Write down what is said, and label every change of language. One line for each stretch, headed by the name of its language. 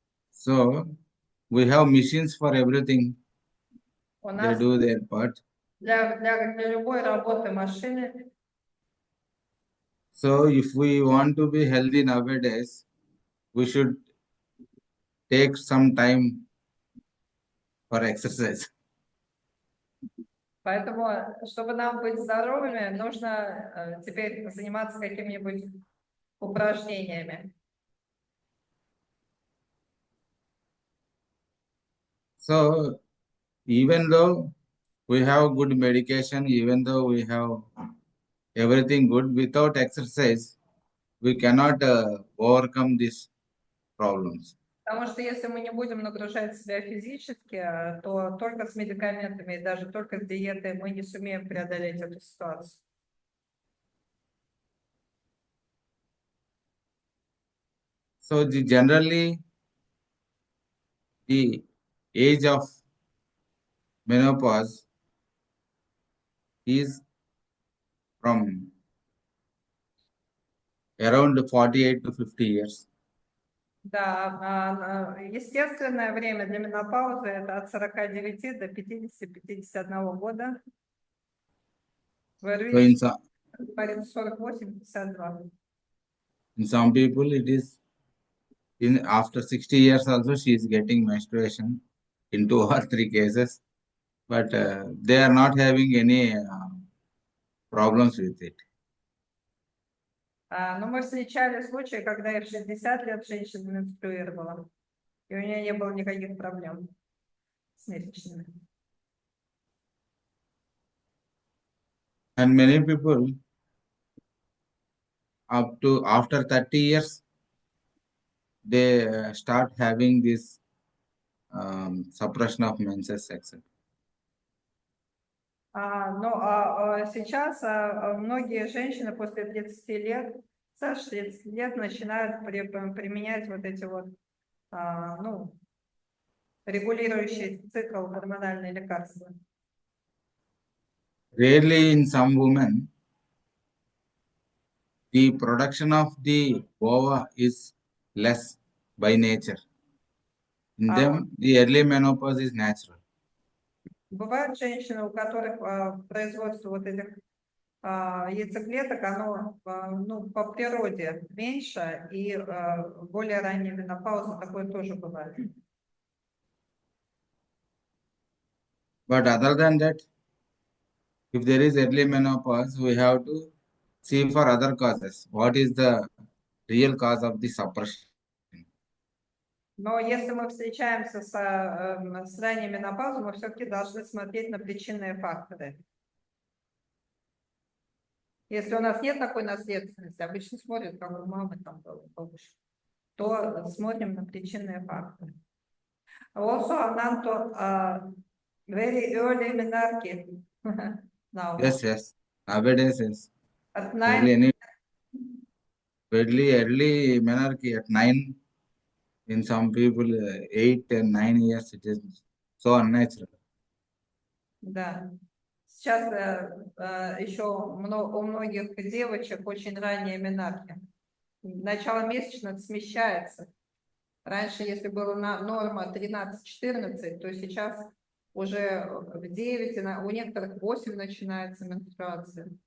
English: So we have machines for everything.
Russian: У
English: They
Russian: нас
English: do their part.
Russian: для любой работы машины.
English: So if we want to be healthy nowadays, we should take some time for exercise.
Russian: Поэтому, чтобы нам быть здоровыми, нужно теперь заниматься какими-нибудь упражнениями.
English: So even though we have good medication, even though we have everything good, without exercise, we cannot overcome these problems.
Russian: Потому что если мы не будем нагружать себя физически, то только с медикаментами и даже только с диетой мы не сумеем преодолеть эту ситуацию.
English: So generally, the age of menopause is from around 48 to 50 years.
Russian: Да, естественное время для менопаузы это от 49 до 50-51 года.
English: So in
Russian: 48-52.
English: in some people, it is after 60 years also she is getting menstruation in 2 or 3 cases, but they are not having any problems with it.
Russian: Но мы встречали случаи, когда и в 60 лет женщина менструировала, и у нее не было никаких проблем с месячными.
English: And many people up to after 30 years, they start having this suppression of menses, etc.
Russian: Сейчас многие женщины после 30 лет, старше 30 лет начинают применять вот эти вот, регулирующие цикл гормональные лекарства.
English: Rarely in some women, the production of the ova is less by nature. In them, the early menopause is natural.
Russian: Бывают женщины, у которых производство вот этих яйцеклеток, оно по природе меньше, и более ранняя менопауза, такое тоже бывает.
English: But other than that, if there is early menopause, we have to see for other causes. What is the real cause of the suppression?
Russian: Но если мы встречаемся с ранней менопаузой, мы все-таки должны смотреть на причинные факторы. Если у нас нет такой наследственности, обычно смотрят, как у мамы там было, то смотрим на причинные факторы.
English: Also, Ananto, very early menarche now. Yes. Nowadays, yes. At Early 9, early menarche at 9. In some people, 8 and 9 years, it is so unnatural.
Russian: Да. Сейчас еще у многих девочек очень ранняя менархия. Начало месячных смещается. Раньше, если была норма 13-14, то сейчас уже в 9, у некоторых 8 начинается менструация.